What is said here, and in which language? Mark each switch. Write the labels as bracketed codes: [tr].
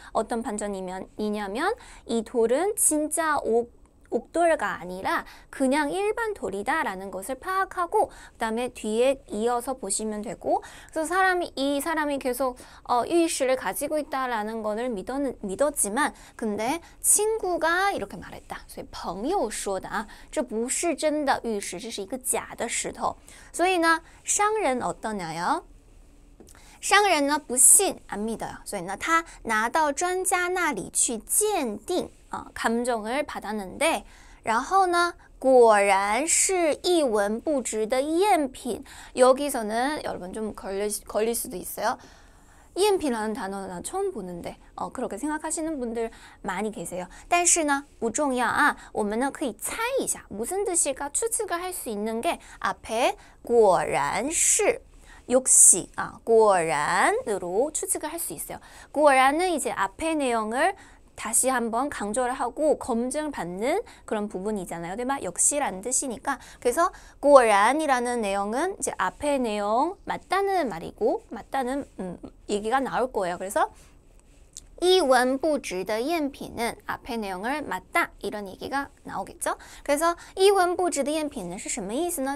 [ko] 어떤 반전이냐면 이 돌은 진짜 옥돌가 아니라 그냥 일반 돌이다 라는 것을 파악하고 그 다음에 뒤에 이어서 보시면 되고 그래서 이 사람이 계속 유의식을 가지고 있다라는 것을 믿었지만 근데 친구가 이렇게 말했다. [zh] 所以朋友说的啊这不是真的玉石这是一个假的石头所以呢商人 [ko] 어떠냐요? [zh] 商人呢不信 [ko] 안 믿어요. [zh] 所以呢他拿到专家那里去鉴定 [ko] 감정을 받았는데 [zh] 然后呢果然是一文不值的赝品 [ko] 여기서는 여러분 좀 걸릴 수도 있어요. 赝品라는 단어는 난 처음 보는데 그렇게 생각하시는 분들 많이 계세요. [zh] 但是呢不重要啊我们呢可以猜一下 [ko] 무슨 뜻일까 추측을 할 수 있는 게 앞에 [zh] 果然是 [ko] 역시 果然으로 추측을 할 수 있어요. 果然은 이제 앞의 내용을 다시 한번 강조를 하고 검증을 받는 그런 부분이잖아요. 역시라는 뜻이니까. 그래서 果然이라는 내용은 이제 앞의 내용 맞다는 말이고 맞다는 얘기가 나올 거예요. 그래서 [zh] 一文不值的赝品은 [ko] 앞의 내용을 맞다 이런 얘기가 나오겠죠. 그래서 [zh] 一文不值的赝品은 是什么意思呢?